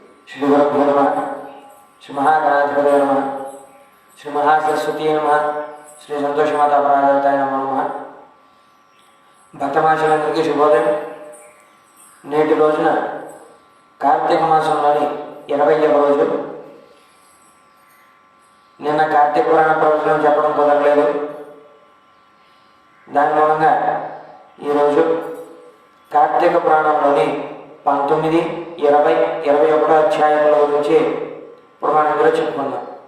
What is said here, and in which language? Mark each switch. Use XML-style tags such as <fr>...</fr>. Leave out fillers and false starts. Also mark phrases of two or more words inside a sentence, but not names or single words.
<sa>श्री गुरुभ्यो नमः। श्री महागणाधिपतये नमः। श्री महासरस्वती नमः। श्री संतोषमाता परादेवताय नमो नमः।</sa> <te>భక్తమాషులందరికీ శుభోదయం. నేటి రోజున కార్తీక మాసంలోని 20వ రోజు. నిన్న కార్తీక పురాణ ప్రవచనం చెప్పడం కుదరలేదు. దాని మూలంగా ఈరోజు కార్తీక పురాణంలోని 19, 20, 21 అధ్యాయంలో గురించి ఇప్పుడు మనం ఇందులో చెప్పుకుందాం.</te>